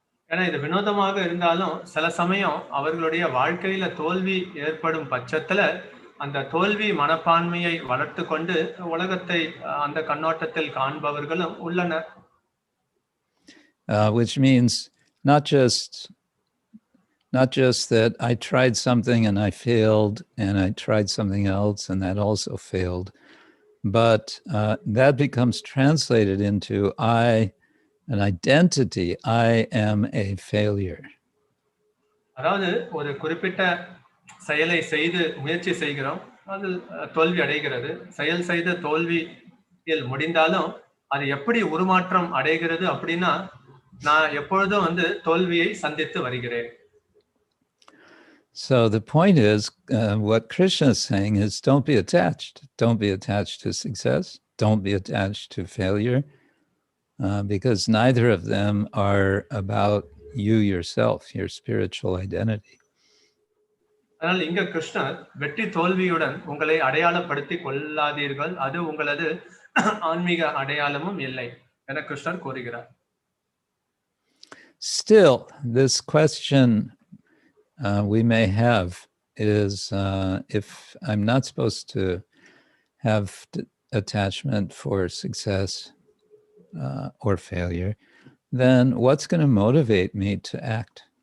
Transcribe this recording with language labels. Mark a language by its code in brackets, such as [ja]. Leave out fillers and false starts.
[ta] ஏன்னா இது வினோதமாக இருந்தாலும் சில சமயம் அவர்களுடைய வாழ்க்கையில தோல்வி ஏற்படும் பட்சத்துல அந்த தோல்வி மனப்பான்மையை வளர்த்து கொண்டு உலகத்தை அந்த கண்ணோட்டத்தில் காண்பவர்களும் உள்ளனர். [en] Which means not just that I tried something and I failed, and I tried something else and that also failed, but that becomes translated into an identity. I am a failure. [ta] அதாவது ஒரு குறிப்பிட்ட செயலை செய்து முயற்சி செய்கிறோம், அது தோல்வி அடைகிறது. செயல் செய்த தோல்வியில் முடிந்தாலும் அது எப்படி உருமாற்றம் அடைகிறது அப்படின்னா, நான் எப்பொழுதும் தோல்வியை சந்தித்து வருகிறேன். [en] So the point is, what Krishna is saying is, don't be attached. Don't be attached to success. Don't be attached to failure, because neither of them are about you yourself, your spiritual identity. [ta] அதனால் இங்க கிருஷ்ணர் வெற்றி தோல்வியுடன் உங்களை அடையாளப்படுத்திக் கொள்ளாதீர்கள், அது உங்களது ஆன்மீக அடையாளமும் இல்லை என கிருஷ்ணர் கூறுகிறார். [en] Still, this question we may have is, if I'm not supposed to have attachment for success or failure, then what's going to motivate me to act?